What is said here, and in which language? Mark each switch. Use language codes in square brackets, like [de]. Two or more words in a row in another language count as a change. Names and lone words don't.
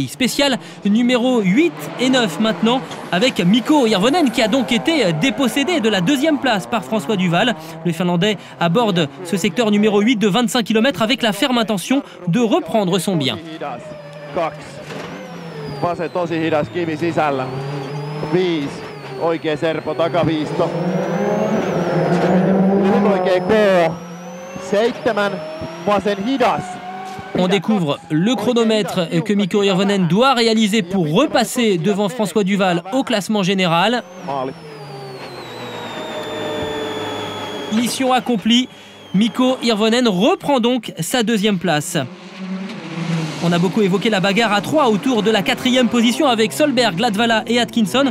[fr] Spécial numéro 8 et 9 maintenant, avec Mikko Hirvonen qui a donc été dépossédé de la 2e place par François Duval. Le Finlandais aborde ce secteur numéro 8 de 25 km avec la ferme intention de reprendre son bien. [fi] Pase tosi hidas kivi sisällä. 5. Oikea serpo takaviisto. Lyhyt oikea K. 7. Vasen hidas. [fr] On découvre le chronomètre que Mikko Hirvonen doit réaliser pour repasser devant François Duval au classement général. Mission accomplie. Mikko Hirvonen reprend donc sa deuxième place. On a beaucoup évoqué la bagarre à 3 autour de la 4e position avec Solberg, Latvala et Atkinson.